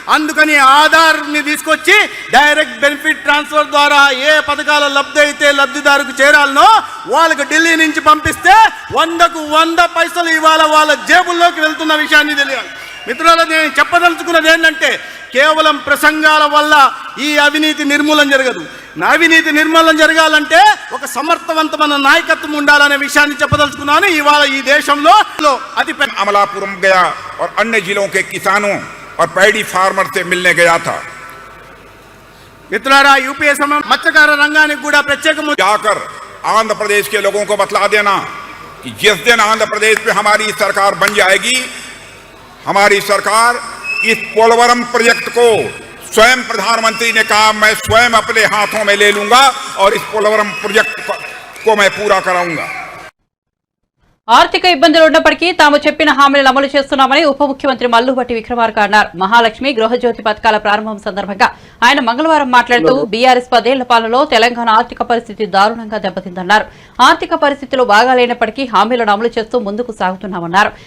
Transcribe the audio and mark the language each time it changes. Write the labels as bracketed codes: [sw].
[te] అందుకని ఆధార్ని తీసుకొచ్చి direct benefit transfer ద్వారా ఏ పథకాల లబ్ధి అయితే లబ్ధిదారుకు చేరాలనో వాళ్ళకు ఢిల్లీ నుంచి పంపిస్తే 100కు 100 పైసలు ఇవాళ వాళ్ళ జేబుల్లోకి వెళ్తున్న విషయాన్ని తెలియాలి. మిత్రులారా, నేను చెప్పదలుచుకున్నది ఏంటంటే కేవలం ప్రసంగాల వల్ల ఈ అవినీతి నిర్మూలన జరగదు. అవినీతి నిర్మూలన జరగాలంటే ఒక సమర్థవంతమైన నాయకత్వం ఉండాలనే విషయాన్ని చెప్పదలుచుకున్నాను. ఇవాళ ఈ దేశంలో అతి పెద్ద [hi] अमलापुरम गया और अन्य जिलों के किसानों और पैडी फार्मर से मिलने गया था। [te] మిత్రులారా, యూపీఏ సమయం మత్స్యకార రంగానికి కూడా ప్రత్యేకంగా [hi] जाकर आंध्र प्रदेश के लोगों को बतला देना कि जिस दिन आंध्र प्रदेश में हमारी सरकार बन जाएगी, हमारी सरकार इस पोलवरम प्रोजेक्ट को स्वयं प्रधानमंत्री ने कहा मैं स्वयं अपने हाथों में ले लूंगा और इस पोलवरम प्रोजेक्ट को मैं पूरा कराऊंगा। [te] ఆర్థిక ఇబ్బందులు ఉన్నప్పటికీ తాము చెప్పిన హామీలను అమలు చేస్తున్నామని ఉప ముఖ్యమంత్రి మల్లుభట్టి విక్రమార్క అన్నారు. మహాలక్ష్మి గృహజ్యోతి పథకాల ప్రారంభం సందర్భంగా ఆయన మంగళవారం మాట్లాడుతూ బీఆర్ఎస్ 10 ఏళ్ల పాలనలో తెలంగాణ ఆర్థిక పరిస్థితి దారుణంగా దెబ్బతిందన్నారు. ఆర్థిక పరిస్థితులు బాగాలేనప్పటికీ హామీలను అమలు చేస్తూ ముందుకు సాగుతున్నామన్నారు.